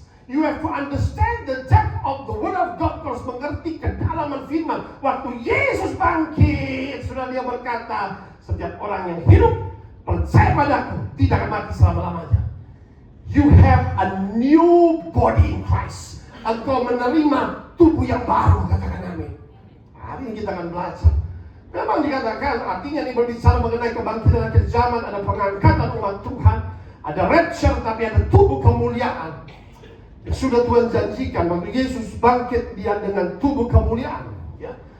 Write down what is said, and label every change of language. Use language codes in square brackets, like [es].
[en] You have to understand the depth of the word of God. [id] Terus mengerti kedalaman firman. Waktu Yesus bangkit, sudah dia berkata, setiap orang yang hidup percaya padaku tidak akan mati selama-lamanya. [en] You have a new body in Christ. [id] Engkau menerima tubuh yang baru, katakan amin. Hari ini kita akan belajar. Memang dikatakan, artinya ini berbicara mengenai kebangkitan akhir zaman, ada pengangkatan umat Tuhan, ada rapture, tapi ada tubuh kemuliaan. Sudah Tuhan janjikan, waktu Yesus bangkit, dia dengan tubuh kemuliaan. Ya.